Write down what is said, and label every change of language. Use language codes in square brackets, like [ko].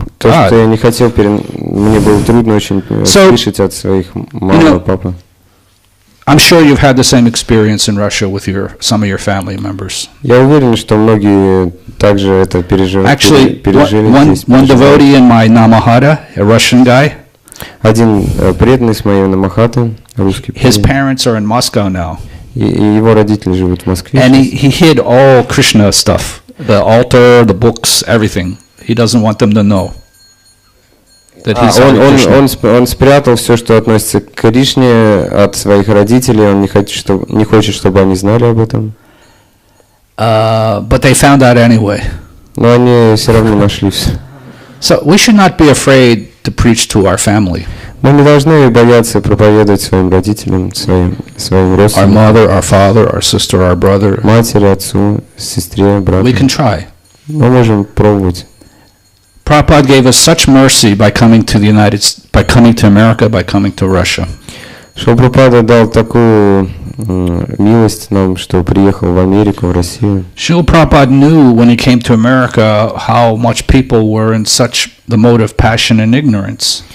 [ru] То, что я не хотел, мне было трудно очень слышать от своих мамы и папы. [en] I'm sure you've had the same experience in Russia with some of your family members. [ru] Я уверен, что многие также это пережили. [en] Actually, one devotee in my Namahata, a Russian guy. [ru] Один преданный с моей Намахаты, русский. [en] His parents are in Moscow now. [ru] И его родители живут в Москве. [en] And he hid all Krishna stuff, the altar, the books, everything. He doesn't want them to know. [ru] Он спрятал все, что относится к Кришне, от своих родителей. Он не хочет, чтобы они знали об этом. [en] But they found out anyway. [ru] Но они все равно нашли все. [en] So we should not be afraid to preach to our family. [ru] Мы не должны бояться проповедовать своим родителям, своим родственникам. [en] Our mother, our father, our sister, our brother. [ru] Матери, отцу, сестре, брату. [en] We can try. [ru] Мы можем пробовать. [en] Prabhupada gave us such mercy by coming to America, by coming to Russia. [ru] Шрила Прабхупада дал такую милость нам, что приехал в Америку, в Россию. [en] Шрила Prabhupada knew when he came to America how much people were in such the mode of passion and ignorance.